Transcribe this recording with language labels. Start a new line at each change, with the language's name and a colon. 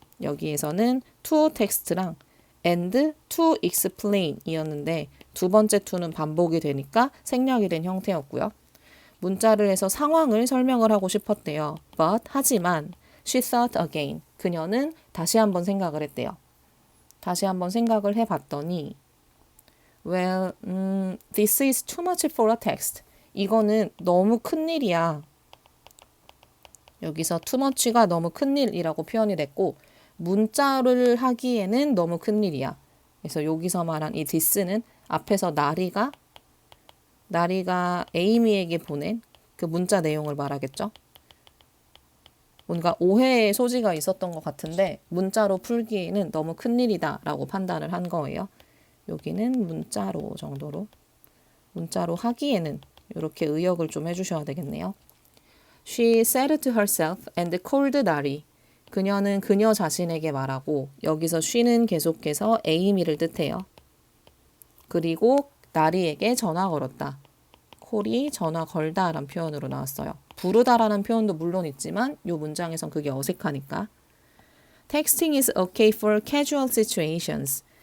Korean: 여기에서는 to text랑
English: and to explain
Korean: 이었는데 두 번째 to는 반복이 되니까 생략이 된 형태였고요. 문자를 해서 상황을 설명을 하고 싶었대요.
English: But 하지만 she thought again.
Korean: 그녀는 다시 한번 생각을 했대요. 다시 한번 생각을 해봤더니
English: Well, this is too much for a text.
Korean: 이거는 너무 큰일이야. 여기서 too much가 너무 큰일이라고 표현이 됐고 문자를 하기에는 너무 큰일이야. 그래서 여기서 말한 이 this는 앞에서 나리가 에이미에게 보낸 그 문자 내용을 말하겠죠. 뭔가 오해의 소지가 있었던 것 같은데 문자로 풀기에는 너무 큰일이다 라고 판단을 한 거예요. 여기는 문자로 정도로. 문자로 하기에는 이렇게 의역을 좀 해주셔야 되겠네요.
English: She said to herself and called 나리.
Korean: 그녀는 그녀 자신에게 말하고 여기서 she는 계속해서 에이미를 뜻해요. 그리고 나리에게 전화 걸었다. 콜이 전화 걸다 라는 표현으로 나왔어요. 부르다라는 표현도 물론 있지만 이 문장에선 그게 어색하니까.
English: Texting is okay for casual situations.